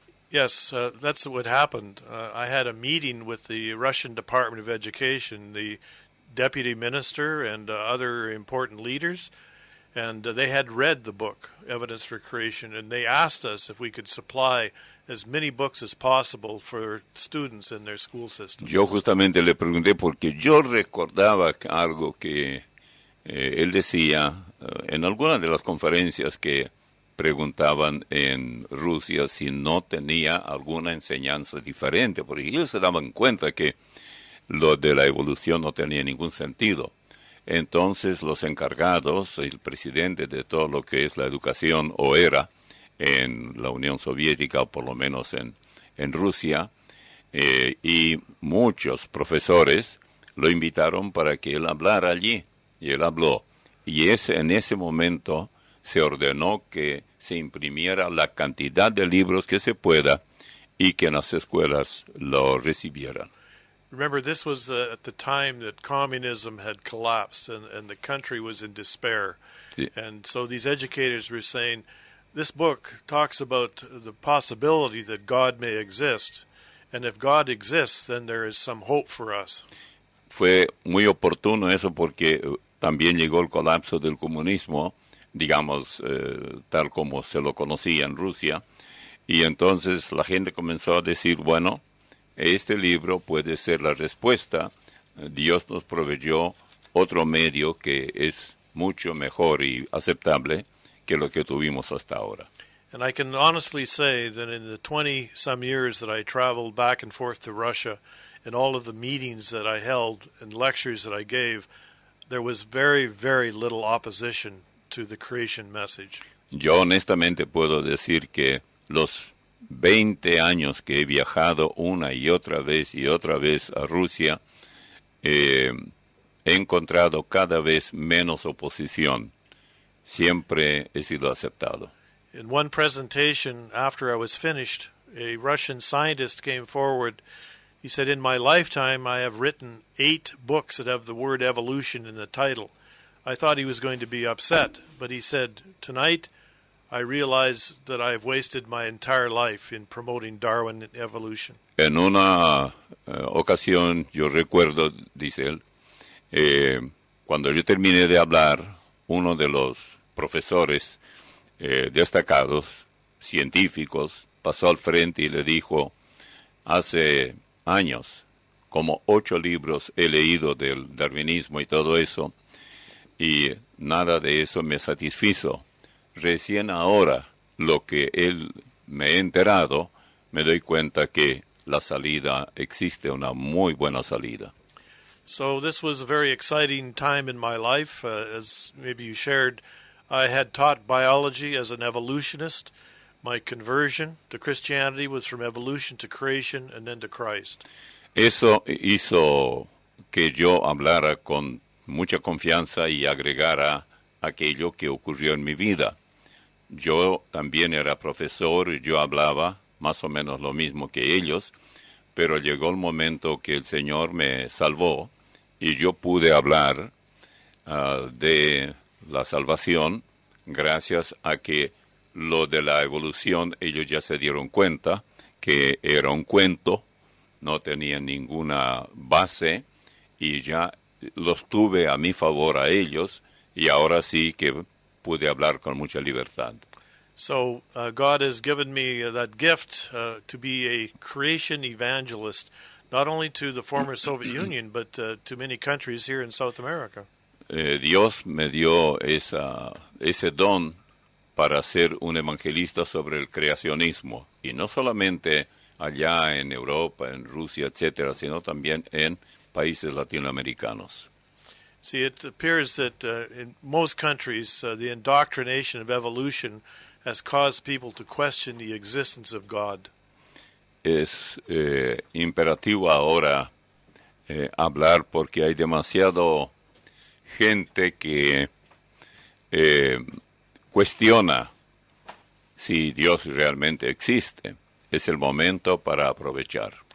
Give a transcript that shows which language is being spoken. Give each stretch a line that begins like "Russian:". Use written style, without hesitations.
English: Yes, that's what happened. I had a meeting with the Russian Department of Education, the deputy minister and other important leaders, and they had read the book, Evidence for Creation, and they asked us if we could supply as many books as possible for students in their school system.
Spanish: Yo justamente le pregunté porque yo recordaba algo que él decía en algunas de las conferencias que preguntaban en Rusia si no tenía alguna enseñanza diferente, porque ellos se daban cuenta que lo de la evolución no tenía ningún sentido. Entonces los encargados, el presidente de todo lo que es la educación, o era en la Unión Soviética, o por lo menos en Rusia, y muchos profesores lo invitaron para que él hablara allí, y él habló. Y en ese momento se ordenó que se imprimiera la cantidad de libros que se pueda y que en las escuelas lo recibieran.
English: Remember, this was at the time that communism had collapsed and the country was in despair.
Spanish: Sí.
English: And so these educators were saying, this book talks about the possibility that God may exist. And if God exists, then there is some hope for us.
Spanish: Fue muy oportuno eso porque también llegó el colapso del comunismo, digamos, tal como se lo conocía en Rusia. Y entonces la gente comenzó a decir, bueno, este libro puede ser la respuesta. Dios nos proveyó otro medio que es mucho mejor y aceptable que lo que tuvimos hasta ahora.
English: And I can honestly say that in the 20-some years that I traveled back and forth to Russia, and all of the meetings that I held and lectures that I gave, there was very, very little opposition to the creation message.
Spanish: Yo honestamente puedo decir que los 20 años que he viajado una y otra vez a Rusia, he encontrado cada vez menos oposición. Siempre he sido aceptado.
English: In one presentation, after I was finished, a Russian scientist came forward. He said, in my lifetime, I have written 8 books that have the word evolution in the title. I thought he was going to be upset, but he said, tonight, I realize that I've wasted my entire life in promoting Darwin and evolution.
Spanish: En una ocasión, yo recuerdo, dice él, cuando yo terminé de hablar, uno de los profesores destacados, científicos, pasó al frente y le dijo, hace años, como 8 libros he leído del darwinismo y todo eso, y nada de eso me satisfizo. Recién ahora, lo que él me he enterado, me doy cuenta que la salida existe, una muy buena salida.
English: So this was a very exciting time in my life. As maybe you shared, I had taught biology as an evolutionist. My conversion to Christianity was from evolution to creation and then to Christ.
Spanish: Eso hizo que yo hablara con mucha confianza y agregara aquello que ocurrió en mi vida. Yo también era profesor y yo hablaba más o menos lo mismo que ellos, pero llegó el momento que el Señor me salvó y yo pude hablar de la salvación gracias a que lo de la evolución ellos ya se dieron cuenta que era un cuento, no tenía ninguna base y ya los tuve a mi favor a ellos y ahora sí que pude hablar con mucha libertad.
English: So God has given me that gift to be a creation evangelist, not only to the former Soviet Union, but to many countries here in South America.
Spanish: Dios me dio ese don para ser un evangelista sobre el creacionismo, y no solamente allá en Europa, en Rusia, etcétera, sino también en países latinoamericanos.
English: See, it appears that in most countries, the indoctrination of evolution has caused people to question the existence of God.
Spanish: Es imperativo ahora hablar porque hay demasiado gente que cuestiona si Dios realmente existe. Es el momento para aprovechar.